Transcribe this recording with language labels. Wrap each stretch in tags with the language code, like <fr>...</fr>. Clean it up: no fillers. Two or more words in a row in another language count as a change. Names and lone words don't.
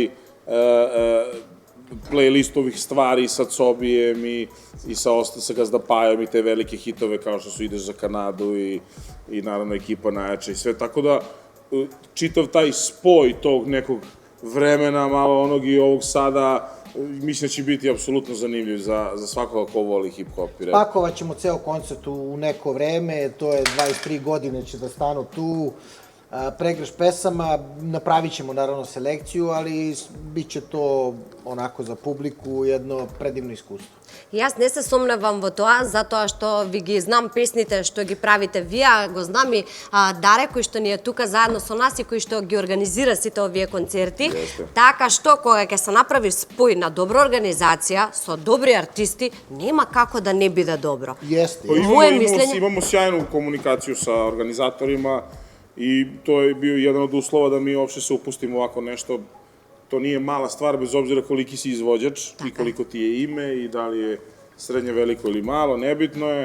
<sr>playlist ovih stvari sa Cobijem i sa Gazdapajom i te velike hitove kao što su Ideš za Kanadu i naravno ekipa najjača i sve, tako da čitav taj spoj tog nekog vremena, malo onog i ovog sada, mislim da će biti apsolutno zanimljiv za svakoga ko voli hip-hop i rap. Pakovat ćemo ceo koncert u neko vreme, to je 23 godine će da stanu tu. pregrš pesama, napravit ćemo naravno selekciju, ali bit će to onako za publiku jedno predivno iskustvo.</sr> <mk>Јас не се сомневам во тоа, затоа што ви ги знам песните што ги правите вие, го знам и Даре кој што ни е тука заедно со нас и кој што ги организира сите овие концерти. Така што кога ќе се направи спој на добра организација со добри артисти, нема како да не биде добро.</mk> <sr>Jeste. Imamo sjajnu komunikaciju sa organizatorima i to je bio jedan od uslova da mi uopšte se upustimo ovako nešto. To nije mala stvar, bez obzira koliki si izvođač i koliko ti je ime i da li je srednje, veliko ili malo, nebitno je.</sr>